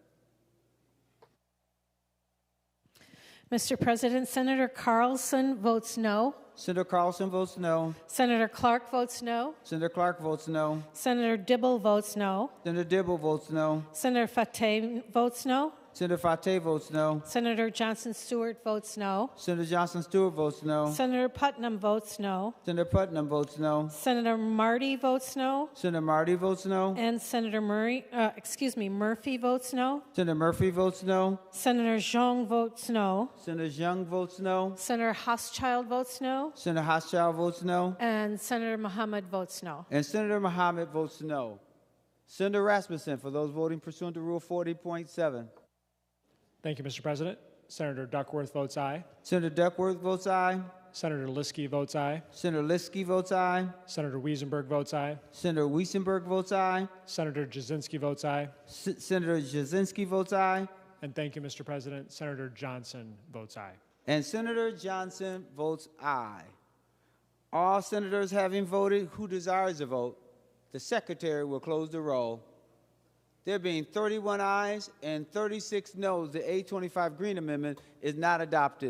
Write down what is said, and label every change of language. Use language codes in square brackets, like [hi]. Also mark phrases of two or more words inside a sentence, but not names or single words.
[en] Mr. President, Senator Carlson votes no. Senator Carlson votes no. Senator Clark votes no. Senator Clark votes no. Senator Dibble votes no. Senator Dibble votes no. Senator Fateh votes no. Senator Fateh votes no. Senator Johnson Stewart votes no. Senator Johnson Stewart votes no. Senator Putnam votes no. Senator Putnam votes no. Senator Marty votes no. Senator Marty votes no. And Senator Murphy votes no. Senator Murphy votes no. Senator Zhang votes no. Senator Zhang votes no. Senator Hochschild votes no. Senator Hochschild votes no. And Senator Muhammad votes no. And Senator Muhammad votes no. Senator Rasmussen, for those voting pursuant to Rule 40.7. Thank you, Mr. President. Senator Duckworth votes aye. Senator Duckworth votes aye. Senator Liskey votes aye. Senator Liskey votes aye. Senator Wiesenberg votes aye. Senator Wiesenberg votes aye. Senator Jasinski votes aye. Senator Jasinski votes aye. And thank you, Mr. President. Senator Johnson votes aye. And Senator Johnson votes aye. All senators having voted who desires to vote, the Secretary will close the roll. There being 31 ayes and 36 noes, the 825 Green Amendment is not adopted.